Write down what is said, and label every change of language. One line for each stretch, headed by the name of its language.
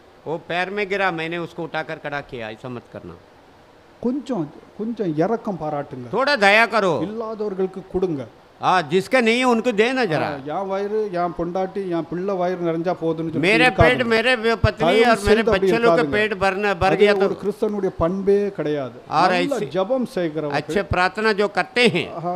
Hindi: वो पैर में गिरा, मैंने उसको उठाकर खड़ा किया। ऐसा मत करना,
Tamil: கொஞ்சம் கொஞ்சம் இரக்கம் பாராட்டுங்க,
Hindi: थोड़ा दया करो।
Tamil: இல்லாதவர்களுக்கு கொடுங்க.
Hindi: जिसका नहीं है उनको देना जरा।
Tamil: என் வயிறு என் பொண்டாட்டி என் பிள்ளை வயிறு நிறைஞ்சா போதுன்னு சொல்லி
Hindi: मेरे पेट, मेरे पत्नी और मेरे बच्चे लोग का पेट भर गया तो
Tamil: ஒரு கிறிஸ்தவனுடைய பண்பே கிடையாது.
Hindi: और
Tamil: நல்ல
Hindi: ऐसे
Tamil: ஜெபம் செய்கிறவர்கள்
Hindi: अच्छे प्रार्थना जो करते हैं